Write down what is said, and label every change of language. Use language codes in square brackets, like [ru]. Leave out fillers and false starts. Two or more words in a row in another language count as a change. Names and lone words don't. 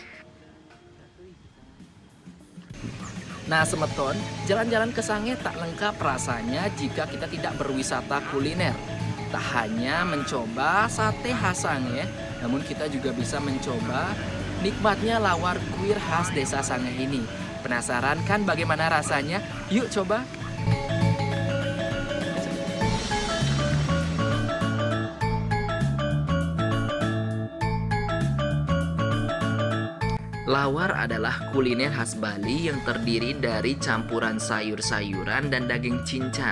[id] Nah Semeton, jalan-jalan ke Sangihe tak lengkap rasanya jika kita tidak berwisata kuliner. Tak hanya mencoba sate khas Sangihe, namun kita juga bisa mencoba nikmatnya lawar kuir khas desa Sangihe ini. Penasaran kan bagaimana rasanya? Yuk coba! Lawar adalah kuliner khas Bali yang terdiri dari campuran sayur-sayuran dan daging cincang.